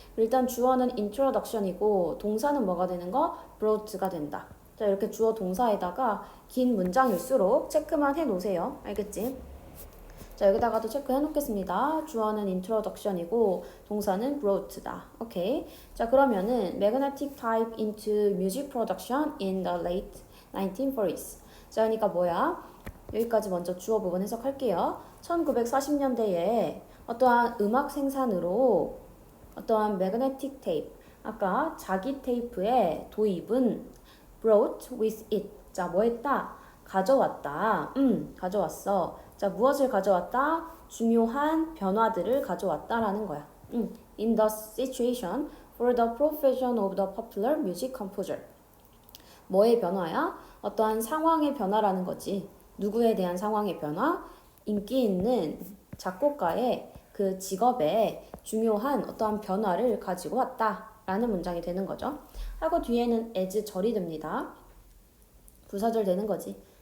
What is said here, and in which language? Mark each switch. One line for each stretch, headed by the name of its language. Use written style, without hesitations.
Korean: 일단 주어는 introduction이고 동사는 뭐가 되는 거? brought가 된다. 자, 이렇게 주어 동사에다가 긴 문장일수록 체크만 해 놓으세요. 알겠지? 자, 여기다가도 체크해 놓겠습니다. 주어는 introduction이고 동사는 brought다. 오케이. 자, 그러면은
English: magnetic type into music production in the late 1940s.
Korean: 자, 그러니까 뭐야? 여기까지 먼저 주어 부분 해석할게요. 1940년대에 어떠한 음악 생산으로 어떠한 magnetic tape, 아까 자기 테이프의 도입은
English: brought with it.
Korean: 자, 뭐 했다? 가져왔다. 가져왔어. 자, 무엇을 가져왔다? 중요한 변화들을 가져왔다라는 거야.
English: In the situation for the profession of the popular music composer.
Korean: 뭐의 변화야? 어떠한 상황의 변화라는 거지. 누구에 대한 상황의 변화? 인기 있는 작곡가의 그 직업에 중요한 어떠한 변화를 가지고 왔다라는 문장이 되는 거죠. 하고 뒤에는 as 절이 됩니다. 부사절 되는 거지.